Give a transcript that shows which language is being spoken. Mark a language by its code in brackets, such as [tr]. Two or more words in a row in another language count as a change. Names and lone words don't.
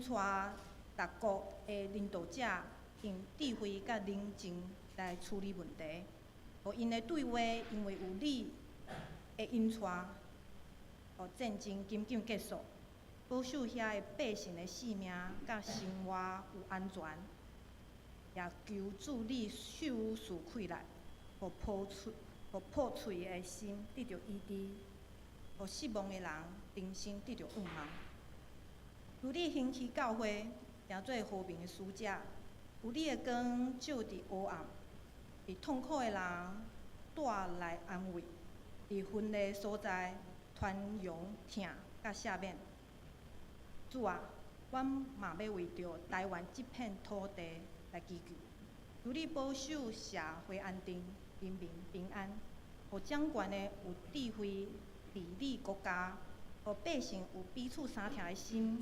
[nan] 带各国的领导者用智慧甲冷静来处理问题，互因的对话因为有你的引带，互战争紧紧结束，保守遐的百姓的性命甲生活有安全，也求助你手事开来，互破碎的心得到医治，互失望的人重新得到盼望。求你兴起教会，成做和平的使者，有你的光照伫黑暗，伫痛苦的人带来安慰，伫分裂所在传扬疼甲赦免。主啊，阮嘛要为着台湾这片土地来祈求，求你保守社会安定、人民平安，互掌权的有智慧治理国家， 互百姓有彼此相听的心。